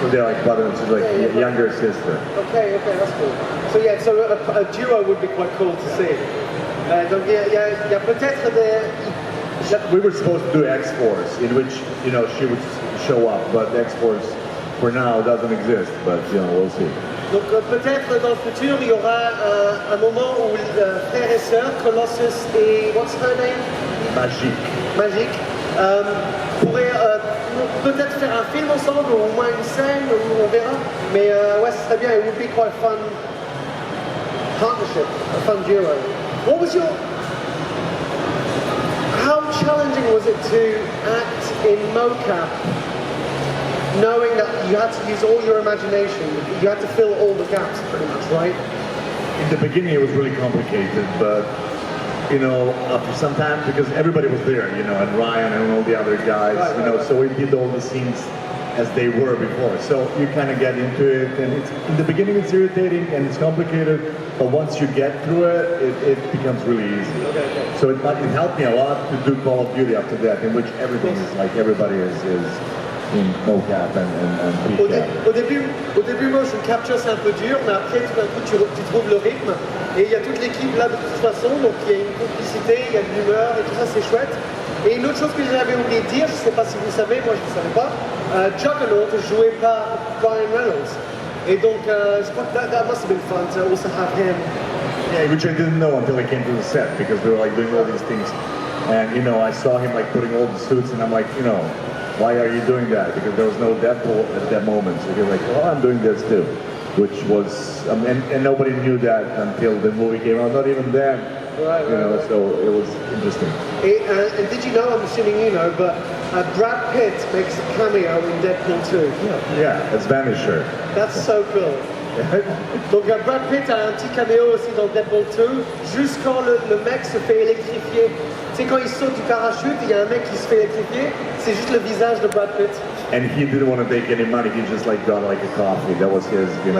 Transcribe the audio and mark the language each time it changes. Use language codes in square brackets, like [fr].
[en] So they're like brothers, she's like younger sister. Okay, that's cool. So yeah, so a duo would be quite cool to see. [fr] Donc il y a peut-être des. [en] We were supposed to do X-Force, in which, you know, she would show up, but X-Force for now doesn't exist, but, you know, we'll see. [fr] Donc peut-être dans le futur, il y aura un moment où frère et sœur, Colossus et [en] what's her name? [fr] Magique, pourraient peut-être faire un film ensemble, ou au moins une scène, on verra. Mais ouais, ce serait bien, [en] it would be quite a fun partnership, a fun duo. What was your... How challenging was it to act in mocap, knowing that you had to use all your imagination, you had to fill all the gaps pretty much, right? In the beginning it was really complicated, but, you know, after some time, because everybody was there, you know, and Ryan and all the other guys, you know, so we did all the scenes as they were before. So you kind of get into it, and it's, in the beginning it's irritating and it's complicated, but once you get through it, it becomes really easy. Okay. So it helped me a lot to do Call of Duty after that, in which everything is like, everybody is in mocap and PCAP. [fr] Au début, motion capture c'est un peu dur, mais après tout d'un coup tu trouves le rythme, et il y a toute l'équipe là de toute façon, donc il y a une complicité, il y a de l'humeur, et tout ça c'est chouette. Et une autre chose que j'avais oublié de dire, je ne sais pas si vous savez, moi je ne savais pas, Juggernaut est joué par Ryan Reynolds. Et donc je crois que [en] that must have been fun to also have him. Yeah, which I didn't know until I came to the set, because they were like doing all these things. And, you know, I saw him like putting all the suits, and I'm like, you know, why are you doing that? Because there was no Deadpool at that moment. So he was like, well, I'm doing this too. Which was, and nobody knew that until the movie came out, not even then. Right, you know, right. so it was interesting. And did you know, I'm assuming you know, but Brad Pitt makes a cameo in Deadpool 2. Yeah, as Vanisher. That's so cool. [fr] Donc Brad Pitt a un petit caméo aussi dans Deadpool 2, juste quand le mec se fait électrifier. Tu sais, quand il saute du parachute, il y a un mec qui se fait électrifier, c'est juste le visage de Brad Pitt. [en] And he didn't want to take any money, he just like got like a coffee, that was his, you know.